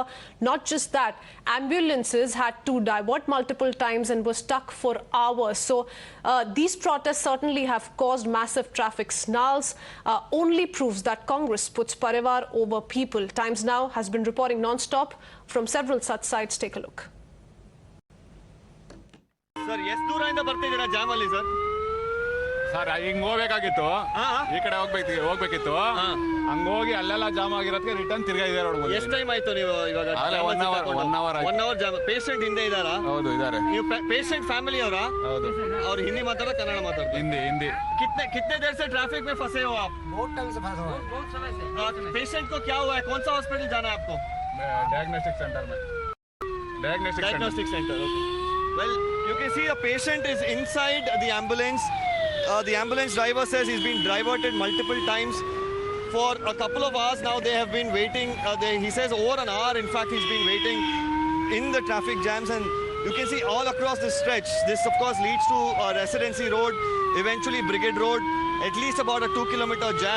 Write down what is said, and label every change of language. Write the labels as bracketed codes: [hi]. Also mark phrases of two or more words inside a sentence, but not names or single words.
[en] Not just that, ambulances had to divert multiple times and were stuck for hours. So these protests certainly have caused massive traffic snarls, only proves that Congress puts Parivar over people. Times Now has been reporting non-stop from several such sites. Take a look. [kn] ಸರ್ ಎಷ್ಟು ದೂರದಿಂದ ಬರ್ತಿದ್ದೀರಾ ಜಾಮ್ ಅಲ್ಲಿ ಸರ್? ಸರ್ ಹಿಂಗ್ ಹೋಗ್ಬೇಕಾಗಿತ್ತು, ಈ ಕಡೆ ಹೋಗ್ಬೇಕಿತ್ತು, ಹಂಗ ಹೋಗಿ ಅಲ್ಲೆಲ್ಲ ಜಾಮ್ ಆಗಿರೋದಕ್ಕೆ ರಿಟರ್ನ್ ತಿರ್ಗಾ ಇದೆ ರೋಡ್. ಎಷ್ಟು ಟೈಮ್ ಆಯ್ತು ನೀವು ಇವಾಗ? [en] 1 hour [kn] ಜಾಮ್. ಪೇಷಂಟ್ ಹಿಂದೆ ಇದ್ದಾರಾ? ಹೌದು ಇದ್ದಾರೆ. ನೀವು ಪೇಷಂಟ್ ಫ್ಯಾಮಿಲಿ ಅವರಾ? ಹೌದು. ಅವ್ರು ಹಿಂದಿ ಮಾತಾಡೋ ಕನ್ನಡ ಮಾತಾಡ್ತಾರೆ? ಹಿಂದಿ. [hi] कितने देर से ट्रैफिक में फंसे हो आप? बहुत टाइम से फंसा हुआ। बहुत समय से। पेशेंट को क्या हुआ है? कौन सा हॉस्पिटल जाना है आपको? डायग्नोस्टिक सेंटर में। डायग्नोस्टिक सेंटर, ओके। [en] Well, you can see a patient is inside the ambulance. The ambulance driver says he's been diverted multiple times. For a couple of hours now they have been waiting. He says over an hour, in fact, he's been waiting in the traffic jams. And you can see all across this stretch. This, of course, leads to Residency Road, eventually Brigade Road, at least about a 2-kilometer jam.